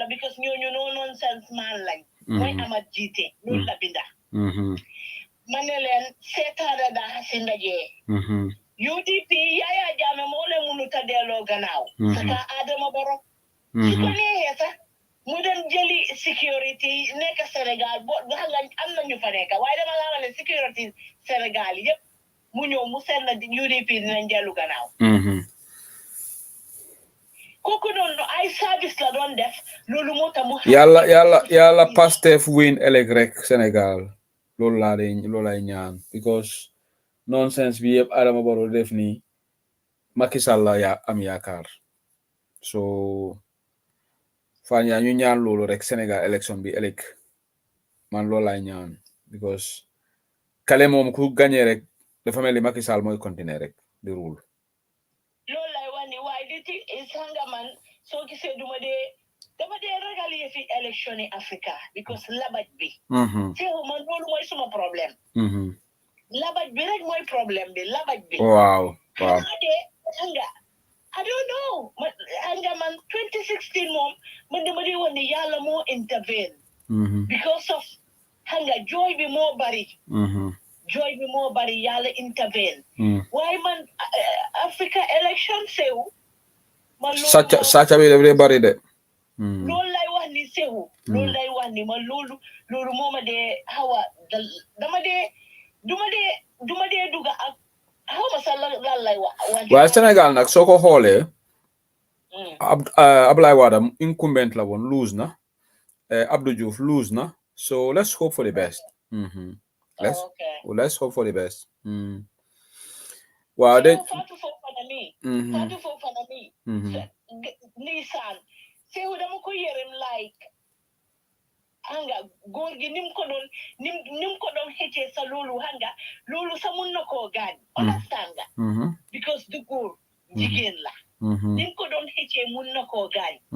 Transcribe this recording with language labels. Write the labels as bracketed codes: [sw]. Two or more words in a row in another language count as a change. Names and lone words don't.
[wo] because ñooñu [en] no nonsense [wo] man lañ mooy Amat Jite loolu la binda ma ne leen seetaane daa si ndaje UDP Yaya Jammeh moo leen mënut a delloo gannaaw saka Adama Barrow su ko neexee sax mu dem jëli sécurité nekk Sénégal boo xam nga am na ñu fa nekk waaye dama la wax ne sécurité Sénégal yëpp mu ñëw mu seet na UDP dinañ dellu gannaaw kooku noonu ay service la doon def loolu moo tax mu yàlla Pastef win ëllëg rek Sénégal loolu lay ñaan because nonsense bi yëpp Adama Barrow def nii Macky Sall la am yaakaar so fan yaa ñu ñaan loolu rek Sénégal élection bi ëllëg man loolu lay ñaan because kale moom ku gagné rek dafa mel ni Macky Sall mooy continuer rek di rule loolu lay wax ni waaye di ti sanga man soo gisee dama dee ragal fi élection yi Africa because labaj bi seexu man loolu mooy suma problème labaj bi rek mooy problème bi labaj bi waaw hanga [en] I don't know [wo] hanga man 2016 moom man dama dee wax ni yàlla moo intervene [en] because of [wo] hanga jooy bi moo bari yàlla intervene waaye man Africa election sew man sàcca bi daf dee bari de loolu lay wax ni sew loolu lay wax ni man loolu moo ma dee xawa duma dee duga ak xaw ma sax lan lay wax waaye Sénégal nag soo ko xoolee Abdoulaye Wade incumbent la woon lose na Abdou Diouf lose na so [en] let's hope for the best let's hope for the best [wo] waaw de Fatou Fofana mi ndeysaan sew dama ko yërëm like hanga góor gi nim ko doon xëccee sa loolu hanga loolu sa mun na koo gaañ understand nga because du góor jigéen la nim ko doon xëccee mun na koo gaañ